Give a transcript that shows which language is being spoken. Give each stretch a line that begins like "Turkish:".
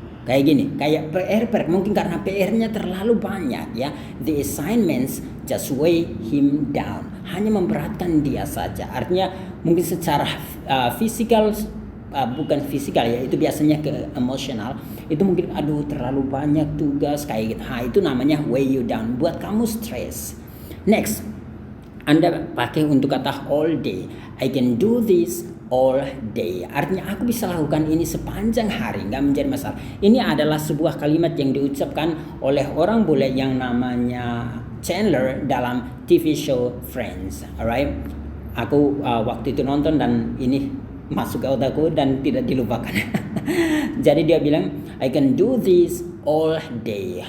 Indonesian: Kayak gini, kayak PR mungkin karena PR-nya terlalu banyak ya.
English: The assignments just weigh him down.
Indonesian: Hanya memberatkan dia saja. Artinya mungkin secara fisikal, bukan fisikal ya, itu biasanya ke emosional. Itu mungkin aduh terlalu banyak tugas kayak gitu. Itu namanya
English: weigh you down,
Indonesian: buat kamu stres. Next, Anda pakai untuk kata all day.
English: I can do this all day.
Indonesian: Artinya aku bisa lakukan ini sepanjang hari, nggak menjadi masalah. Ini adalah sebuah kalimat yang diucapkan oleh orang bule yang namanya Chandler dalam TV show Friends. Alright, aku waktu itu nonton dan ini masuk ke otakku dan tidak dilupakan. Jadi dia bilang
English: I can do this all day.